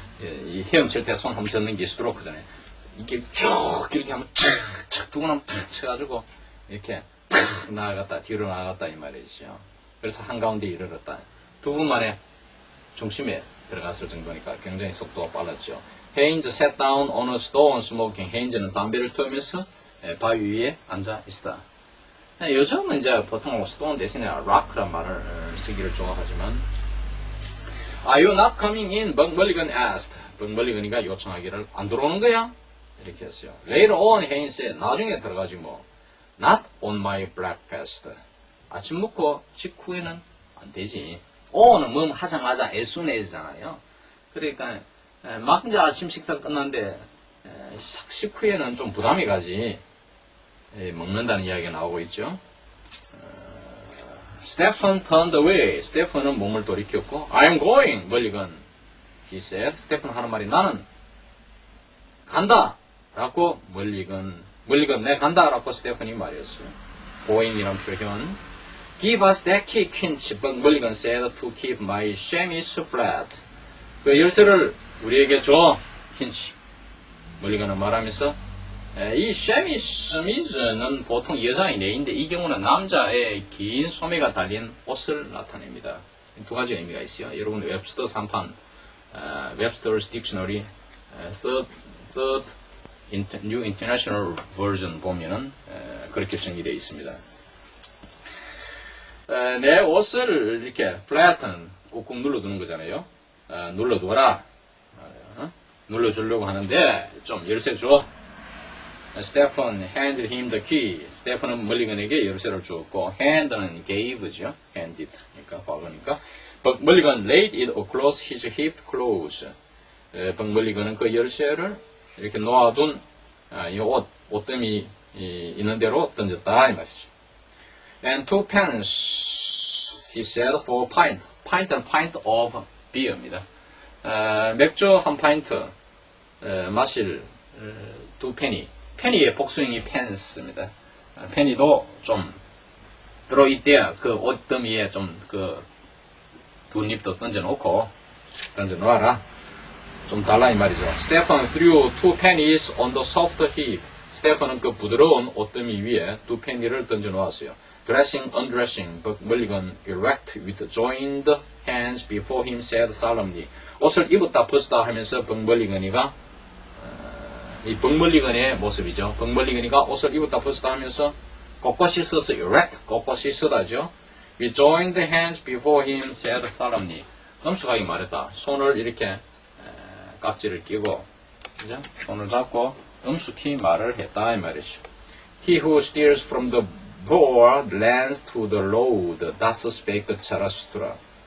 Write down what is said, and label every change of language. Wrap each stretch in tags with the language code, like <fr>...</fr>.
<ko>이 헤엄칠 때 손 한번 젓는 게 스트로크잖아요. 이렇게 쭉 이렇게 한번 착착 두고 나면 탁 쳐가지고 이렇게 팍 나아갔다 뒤로 나아갔다 이 말이죠. 그래서 한가운데 이르렀다. 두 분 만에 중심에 들어갔을 정도니까 굉장히 속도가 빨랐죠.</ko> <en>헤인즈 sat down on a stone smoking.</en> <ko>헤인즈는 담배를 태우면서 바위 위에 앉아 있다. 요즘은 이제 보통 stone 대신에 rock란 말을 쓰기를 좋아하지만</ko> <en>Are you not coming in? 벙멀리건 asked.</en> <ko>벙멀리건이가 요청하기를 안 들어오는 거야? 이렇게 했어요.</ko> <en>Later on, 헤인즈 said.</en> <ko>나중에 들어가지 뭐.</ko> <en>Not on my breakfast.</en> <ko>아침 먹고 직후에는 안 되지. on은 뭐 하자마자</ko> <en>as soon as</en> <ko>잖아요. 그러니까 막 이제 아침 식사 끝났는데 식후에는 좀 부담이 가지. 먹는다는 이야기가 나오고 있죠.</ko> <en>Stephen turned away.</en> <ko>스테픈은 몸을 돌이켰고</ko> <en>I'm going. 멀리건 he said.</en> <ko>스테픈 하는 말이 나는 간다 라고 멀리건 내 간다 라고 스테픈이 말했어요. going이란 표현.</ko> <en>Give us that key, Kinch. 멀리건 said to keep my chemise flat.</en> <ko>그 열쇠를 우리에게 줘, 킨치. 멀리건은 말하면서 이 chemise는 보통 여자의 내인데 이 경우는 남자의 긴 소매가 달린 옷을 나타냅니다. 두 가지 의미가 있어요. 여러분 웹스터 3판, Webster's Dictionary, third New International Version 보면은 그렇게 정의되어 있습니다. 내 옷을 이렇게 flatten 꾹꾹 눌러두는 거잖아요. 눌러둬라. 눌러주려고 하는데 좀 열쇠 줘.</ko> <en>Stephen handed him the key.</en> <ko>스테펀은 멀리건에게 열쇠를 주었고 hand는 gave죠. handed. 그러니까 과거니까.</ko> <en>But 멀리건 laid it across his hip clothes.</en> <ko>멀리건은 그 열쇠를 이렇게 놓아둔 이 옷더미 있는 대로 던졌다 이 말이죠.</ko> <en>And 2 pence, he said, for pint.</en> <ko>pint는</ko> <en>pint of beer</en> <ko>입니다. 맥주 한 파인트 마실 2 penny. penny의 복수형이 pence입니다. penny도 좀 들어있대야 그 옷더미에 좀 그 두 잎도 던져놓고 던져놓아라. 좀 달라 이 말이죠.</ko> <en>Stephen threw 2 pennies on the soft heap.</en> <ko>스테펀은 그 부드러운 옷더미 위에 2 penny를 던져놓았어요.</ko> <en>Dressing, undressing, but Mulligan erect with joined hands before him said solemnly.</en> <ko>옷을 입었다 벗었다 하면서 벙멀리건이가 이 벙멀리건의 모습이죠. 벙멀리건이가 옷을 입었다 벗었다 하면서 꼿꼿이 서서 erect, 꼿꼿이 서다죠.</ko> <en>With joined hands before him said solemnly.</en> <ko>엄숙하게 말했다. 손을 이렇게 깍지를 끼고 그죠? 손을 잡고 엄숙히 말을 했다 이 말이죠.</ko> <en>He who steers from the poor lends to the Lord. Thus spake Zarathustra.</en>